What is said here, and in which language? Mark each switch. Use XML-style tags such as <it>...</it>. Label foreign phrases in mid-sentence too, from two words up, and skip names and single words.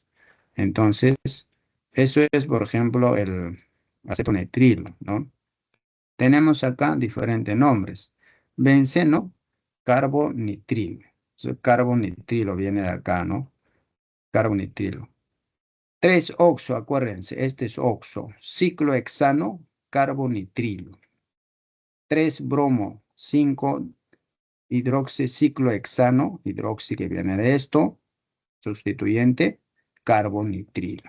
<es>Entonces, eso es, por ejemplo, el acetonitrilo, ¿no? Tenemos acá diferentes nombres. Benceno, carbonitrilo. Carbonitrilo viene de acá, ¿no? Carbonitrilo. 3-oxo, acuérdense, este es oxo. Ciclohexano, carbonitrilo. 3-bromo, 5-hidroxiciclohexano, hidroxi que viene de esto, sustituyente, carbonitrilo.</es>